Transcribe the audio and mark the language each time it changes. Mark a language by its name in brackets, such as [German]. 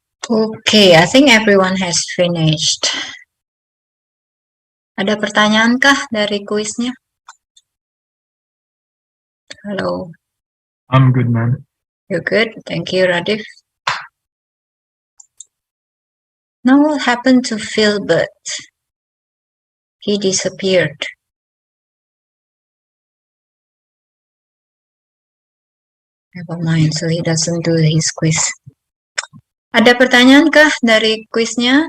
[English] Okay, I think everyone has finished. [Indonesian] Ada pertanyaankah dari kuisnya? [English] Hello. I'm good, ma'am. You're good. Thank you, Radif. Now what happened to Philbert? He disappeared. Never mind, so he doesn't do his quiz. [Indonesian] Ada pertanyaankah dari kuisnya?